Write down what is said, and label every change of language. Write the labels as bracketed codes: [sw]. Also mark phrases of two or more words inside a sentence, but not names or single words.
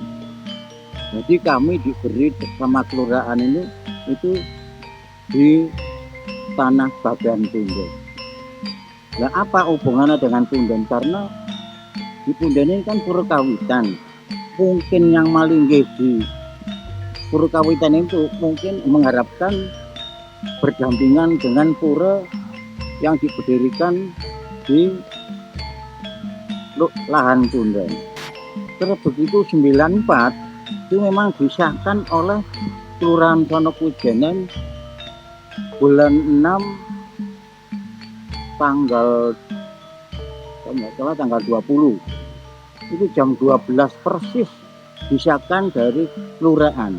[id] Jadi kami diberi sama kelurahan ini itu di tanah bagian Tunden. Nah apa hubungannya dengan Tunden? Karena di Tunden ini kan pura kawitan. Mungkin yang malinggih di pura kawitan itu mungkin mengharapkan berdampingan dengan pura yang diberdirikan di lahan Tunden. Terus begitu 94 itu memang disahkan oleh Kelurahan Wonokujenan bulan 6 tanggal 20 itu jam 12 persis disahkan dari kelurahan.